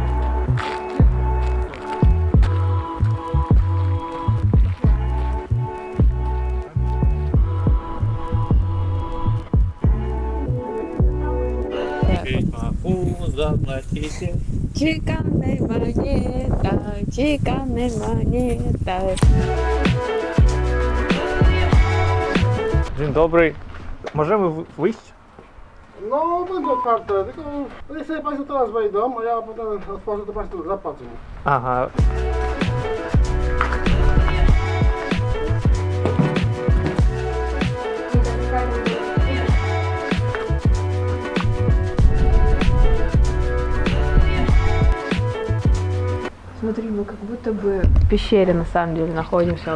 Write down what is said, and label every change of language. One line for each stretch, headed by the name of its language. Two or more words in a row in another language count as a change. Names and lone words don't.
Russian: Заплатите. Чеканная монета, чеканная монета.
Polish: Dzień dobry. Możemy wyjść? No, będzie otwarte, tylko niech sobie Państwo teraz wejdą, a ja potem otworzę, to Państwo zapłacą.
Russian: Ага. Смотри, мы как будто бы в пещере на самом деле находимся.